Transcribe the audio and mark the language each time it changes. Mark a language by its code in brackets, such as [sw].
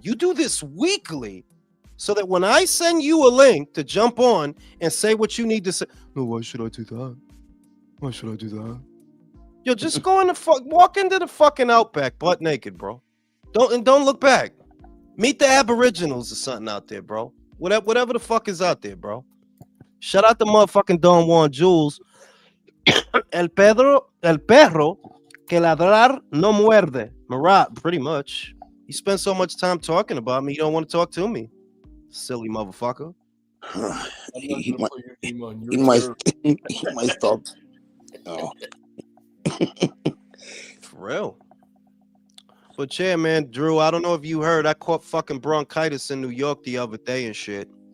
[en] You do this weekly. So that when I send you a link to jump on and say what you need to say, no, why should I do that? Why should I do that? Yo, just go in the walk into the fucking Outback butt naked, bro. Don't look back. Meet the Aboriginals or something out there, bro. Whatever the fuck is out there, bro. Shout out to motherfucking Don Juan Jules. [es] El perro que ladrar no muerde. [en] Marat, pretty much. You spend so much time talking about me, you don't want to talk to me. Silly motherfucker. he might stop. Oh. For real. But yeah, man, Drew, I don't know if you heard, I caught fucking bronchitis in New York the other day and shit.